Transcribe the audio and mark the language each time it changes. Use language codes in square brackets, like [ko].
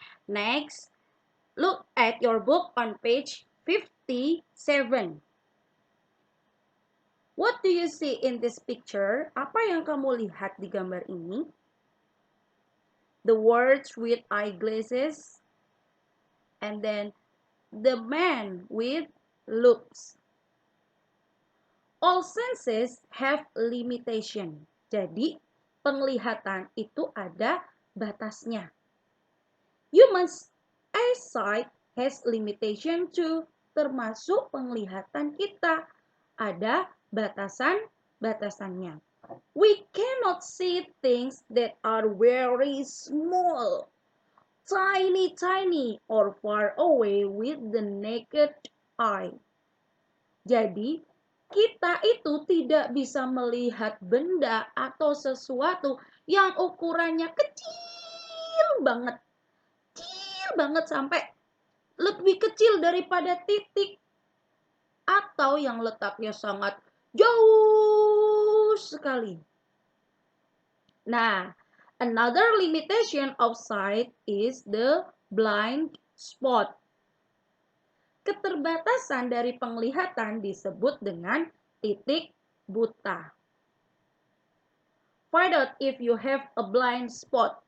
[en] Next, look at your book on page 57. What do you see in this picture? [id] Apa yang kamu lihat di gambar ini? [en] The words with eyeglasses, and then the man with loops. All senses have limitation. [id] Jadi, penglihatan itu ada batasnya. [en] Human's eyesight has limitation too, [id] termasuk penglihatan kita. Ada batasan-batasannya. [en] We cannot see things that are very small, tiny, or far away with the naked eye. [id] Jadi, kita itu tidak bisa melihat benda atau sesuatu yang ukurannya kecil banget sampai lebih kecil daripada titik, atau yang letaknya sangat jauh sekali. [en] Nah, another limitation of sight is the blind spot. [id] Keterbatasan dari penglihatan disebut dengan titik buta. [en] Find out if you have a blind spot.